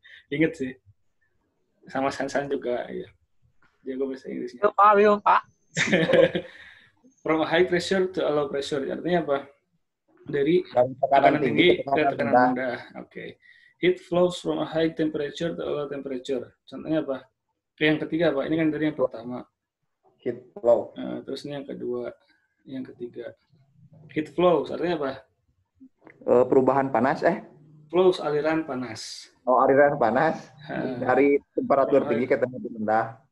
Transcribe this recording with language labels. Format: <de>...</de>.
<id>Ingat sih. Sama Sansan juga ya. Jago bahasa Inggrisnya. Pak.</id> <en>From a high pressure to a low pressure.</en> <id>Artinya apa? Dari tekanan tinggi ke tekanan rendah. Oke.</id> <en>Heat flows from a high temperature to a low temperature.</en> <id>Contohnya apa? Yang ketiga apa? Ini kan dari yang pertama.</id> <en>Heat flow.</en> <id>Terus ini yang kedua, yang ketiga.</id> <en>Heat flows</en> <id>artinya apa? Perubahan panas Flows aliran panas. Aliran panas dari temperatur tinggi ke temperatur rendah.</id>